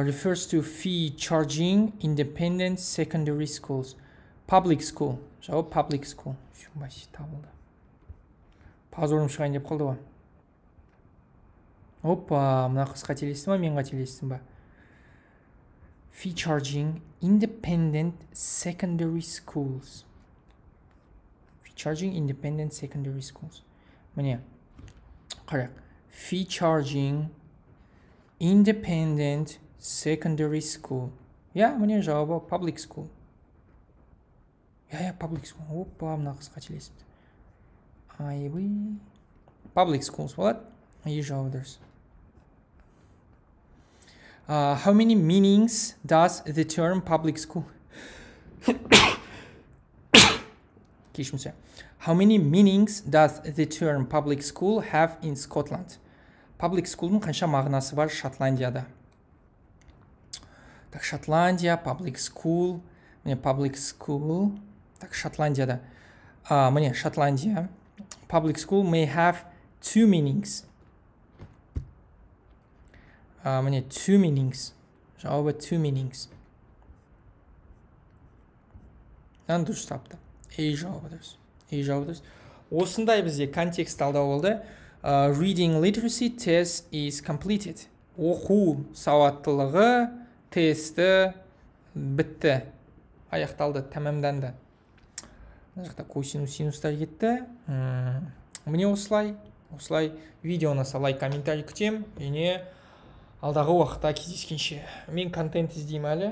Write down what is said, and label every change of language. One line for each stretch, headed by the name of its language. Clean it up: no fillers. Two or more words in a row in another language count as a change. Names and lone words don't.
English: Refers to fee charging independent secondary schools. Public school. Жауап public school.
Kazakh: Shumбаси табылды. Позорым шығайын деп қалды ғой. Опа, мына қыз қателесті ма, мен қателестім ба?
English: fee charging independent secondary schools. Fee charging independent secondary schools.
Kazakh: Міне, қарақ.
English: Fee charging independent secondary school.
Kazakh: Міне жауабы
English: public school. Public school.
Kazakh: Опа, мына қыз қателесіпті.
English: Public schools болады.
Kazakh: Жауабы дұрыс.
English: How many meanings does the term public school?
Kazakh: Кешіріңіз.
English: How many meanings does the term public school have in Scotland?
Kazakh: Public school'ның қанша мағынасы бар Шотландияда? Так, Шотландия,
English: public school. Міне, public school.
Kazakh: Так, Шотландияда. Міне, Шотландия.
English: Public school may have two meanings. Міне, two meanings. Жауабы two meanings.
Kazakh: Дұрыс тапты. Жауабы дұрыс. Жауабы дұрыс. Осындай бізде контекст талдау болды.
English: Reading literacy test is completed.
Kazakh: Оқу сауаттылығы тесті бітті. Аяқталды, тәмамданды. Мына жақта косинус, синустар кетті. Міне осылай видео ұнаса лайк, комментарий күтем. Және алдағы уақытта кездескенше. Мен контент іздеймін әлі.